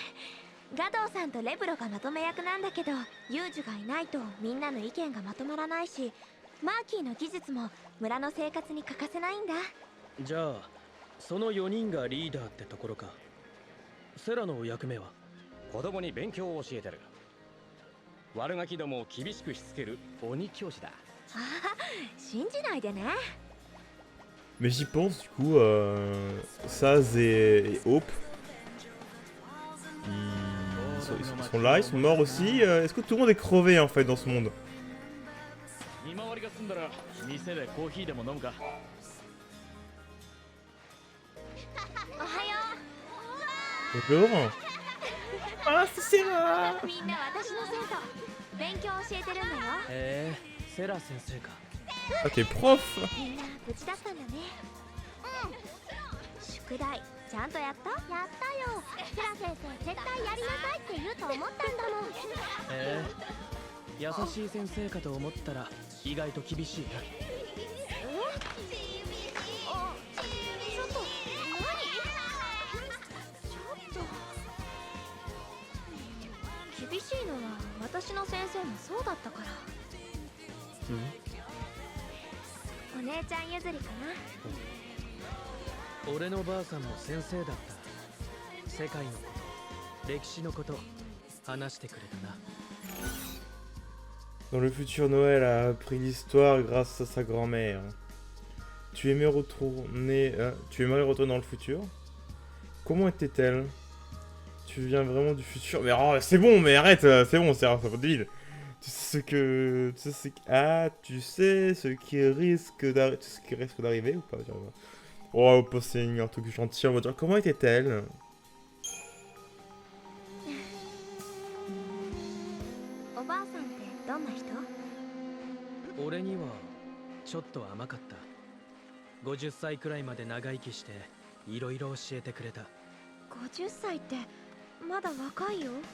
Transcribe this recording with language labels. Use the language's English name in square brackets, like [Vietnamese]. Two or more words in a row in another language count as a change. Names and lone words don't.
[Japanese] ガドーさんとレブロがまとめ役なんだけど、ユージュがいないとみんなの意見がまとまらないし、マーキーの技術も村の生活に欠かせないんだ。じゃあその4人がリーダーってところか。セラの役目は？子供に勉強を教えてる。悪ガキどもを厳しくしつける鬼教師だ。ああ、信じないでね。 [French] Mais j'y pense du coup, Saz et Hope. Ils sont là, ils sont morts aussi. Est-ce que tout le monde est crevé en fait dans ce monde? [Japanese] 見回りが済んだら店でコーヒーでも飲むか。おはよ [French] Bonjour. Ah, c'est Sarah. [Japanese] う。みんな私の生徒。勉強教えてるんだよ。セラ先生か。 [French] Ah, t'es prof. [Japanese] みんな無事だったんだね。うん。宿題ちゃんとやった？やったよ。セラ先生絶対やりなさいって言うと思ったんだもん。優しい先生かと思ったら意外と厳しいな。あ、ちょっと何？ちょっと厳しいのは私の先生もそうだったから。お姉ちゃん譲りかな。俺のばあさんも先生だった。世界のこと歴史のこと話してくれたな。 [French] Dans le futur, Noël a appris l'histoire grâce à sa grand-mère. Tu aimerais retourner dans le futur? Comment était-elle? Tu viens vraiment du futur? Mais oh, c'est bon, mais arrête, c'est bon, c'est pas débile. Tu sais ce qui risque d'arriver ou pas? Oh, c'est un truc gentil, on va dire. Comment était-elle? [Japanese] おばあさんってどんな人？俺にはちょっと甘かった。50歳くらいまで長生きしていろいろ教えてくれた。 50歳ってまだ若いよ。